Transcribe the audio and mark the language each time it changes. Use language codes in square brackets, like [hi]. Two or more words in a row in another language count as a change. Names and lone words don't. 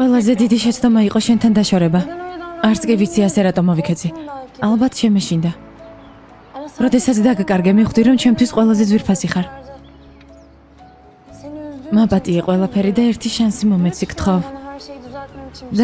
[ka] ყველაზე დიდი შეცდომა იყო შენთან დაშორება. არც კი ვიცი ასე რატომ მოვიქეცი. ალბათ შემეშინდა. როდესაც დაგაკარგე, მივხვდი რომ ჩემთვის ყველაზე ძვირფასი ხარ. [tr] Seni üzdüğüm [ka] მაპატიე ყველაფერი და ერთი შანსი მომეცი, გთხოვ. [tr] bana her şeyi düzeltmem için bir